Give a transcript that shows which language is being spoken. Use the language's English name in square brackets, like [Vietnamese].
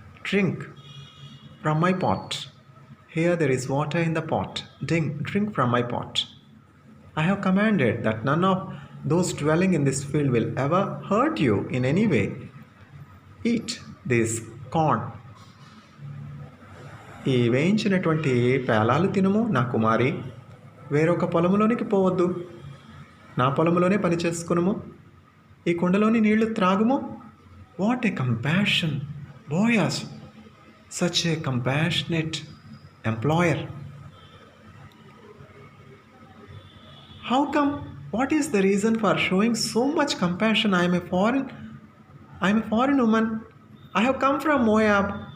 [English] Drink from my pot. Here there is water in the pot. Drink from my pot. I have commanded that none of those dwelling in this field will ever hurt you in any way. Eat this corn. [Telugu] ఈ వేయించినటువంటి పేలాలు తినుము నా కుమారి, వేరొక పొలములోనికి పోవద్దు, నా పొలములోనే పని చేసుకునుము, ఈ కుండలోని నీళ్లు త్రాగుము. [English] What a compassion, Boaz, such a compassionate employer. How come? What is the reason for showing so much compassion? I am a foreign woman. I have come from Moab.